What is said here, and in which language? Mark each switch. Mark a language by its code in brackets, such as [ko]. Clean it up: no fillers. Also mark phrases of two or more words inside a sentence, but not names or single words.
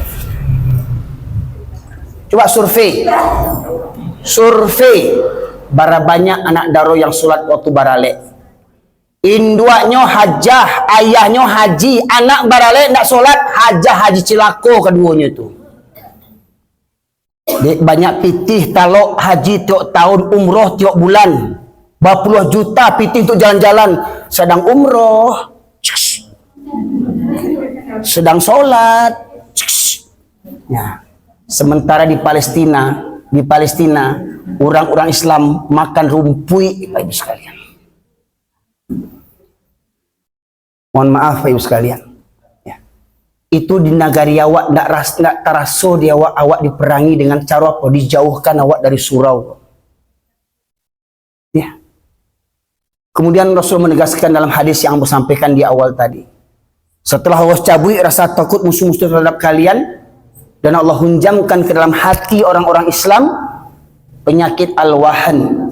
[id] Coba survei. Survei. [min] Bara banyak anak daro yang solat waktu baralek. Induaknya hajah, ayahnya haji, anak baralek ndak solat, hajah haji cilako keduanya itu. Banyak pitih talok haji tiap tahun, umroh tiap bulan. [id] Berpuluh juta pitih untuk jalan-jalan. Sedang umroh, sedang solat. Ya. Sementara di Palestina, orang-orang Islam makan rumpui, Bapak Ibu sekalian. Mohon maaf Bapak Ibu sekalian. [min] Ya. Itu di nagari awak ndak taraso di awak diperangi dengan cara apa? [id] Dijauhkan awak dari surau. Ya. Kemudian Rasul menegaskan dalam hadis yang aku sampaikan di awal tadi. Setelah Allah cabui rasa takut musuh-musuh terhadap kalian dan Allah hunjamkan ke dalam hati orang-orang Islam penyakit al-wahan.